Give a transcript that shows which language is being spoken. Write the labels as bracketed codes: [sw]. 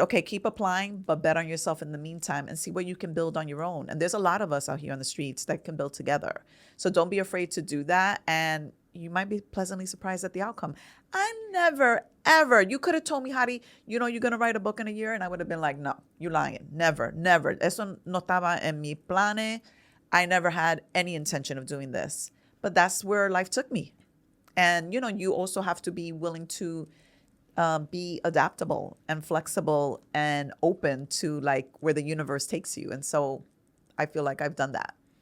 [en] Okay, keep applying, but bet on yourself in the meantime and see what you can build on your own. And there's a lot of us out here on the streets that can build together. So don't be afraid to do that. And you might be pleasantly surprised at the outcome. I never, ever, you could have told me, Hady, you're going to write a book in a year. And I would have been like, no, you're lying. Never. [es] Eso no estaba en mi plane. [en] I never had any intention of doing this. But that's where life took me. And, you also have to be willing to be adaptable and flexible and open to like where the universe takes you. And so I feel like I've done that.